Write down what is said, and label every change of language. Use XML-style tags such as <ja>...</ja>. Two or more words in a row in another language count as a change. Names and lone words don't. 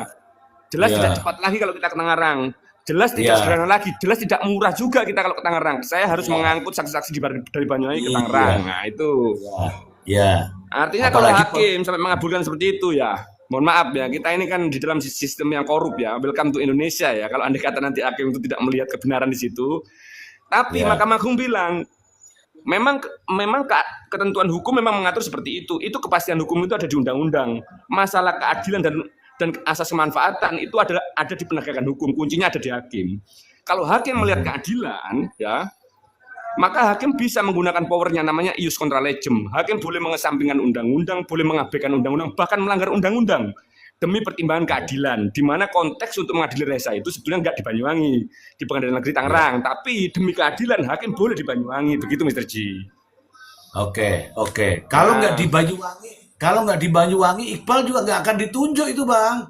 <id>Jelas tidak cepat lagi kalau kita ke Tangerang, jelas tidak sederhana lagi, jelas tidak murah juga kita kalau ke Tangerang. Saya harus mengangkut saksi-saksi dari Banyuwangi ke Tangerang. Nah itu. Artinya kalau hakim sampai mengabulkan seperti itu ya, mohon maaf ya, kita ini kan di dalam sistem yang korup ya.</id> <en>Welcome to Indonesia ya.</en> <id>Kalau andai kata nanti hakim itu tidak melihat kebenaran di situ, tapi Mahkamah Agung bilang memang ketentuan hukum memang mengatur seperti itu. Itu kepastian hukum itu ada di undang-undang. Masalah keadilan dan asas kemanfaatan itu ada di penegakan hukum. Kuncinya ada di hakim. Kalau hakim melihat keadilan ya, maka hakim bisa menggunakan powernya namanya</id> <la>ius contra legem.</la> <id>Hakim boleh mengesampingkan undang-undang, boleh mengabaikan undang-undang, bahkan melanggar undang-undang demi pertimbangan keadilan. Di mana konteks untuk mengadili Resa itu sebetulnya nggak di Banyuwangi, di pengadilan negeri Tangerang, tapi demi keadilan hakim boleh di Banyuwangi. Begitu Mr. G. Oke. Kalau nggak di Banyuwangi, Iqbal juga nggak akan ditunjuk itu, Bang.</id>